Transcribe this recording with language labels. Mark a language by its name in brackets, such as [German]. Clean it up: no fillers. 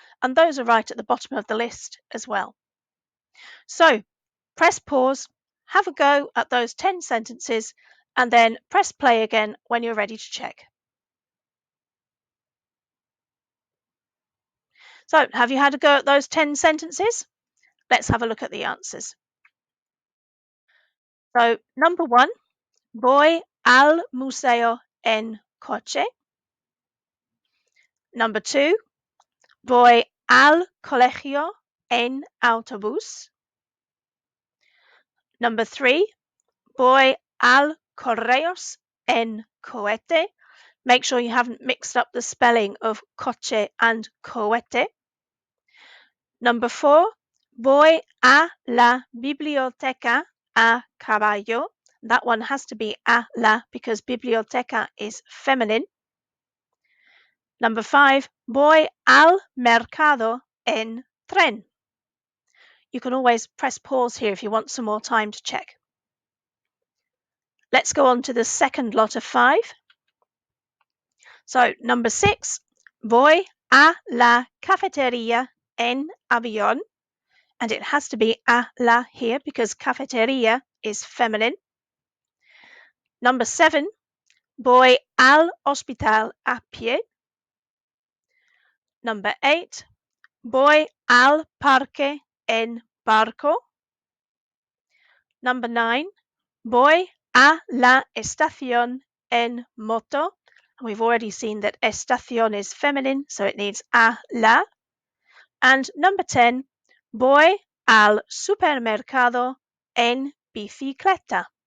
[English] And those are right at the bottom of the list as well. So press pause, have a go at those 10 sentences, and then press play again when you're ready to check. So have you had a go at those 10 sentences? Let's have a look at the answers. So number 1, [Spanish] voy al museo en coche. [English] Number 2, [Spanish] voy al colegio en autobús. [English] Number 3, [Spanish] voy al correos en cohete. [English] Make sure you haven't mixed up the spelling of coche and cohete. Number 4, [Spanish] voy a la biblioteca a caballo. [English] That one has to be a la because biblioteca is feminine. Number 5, [Spanish] voy al mercado en tren. [English] You can always press pause here if you want some more time to check. Let's go on to the second lot of 5. So number 6, [Spanish] voy a la cafetería en avión. [English] And it has to be a la here because cafetería is feminine. Number 7, [Spanish] voy al hospital a pie. [English] Number 8, [Spanish] voy al parque en barco. [English] Number 9, [Spanish] voy a la estación en moto. [English] And we've already seen that estación is feminine, so it needs a la. And number 10, [Spanish] voy al supermercado en bicicleta.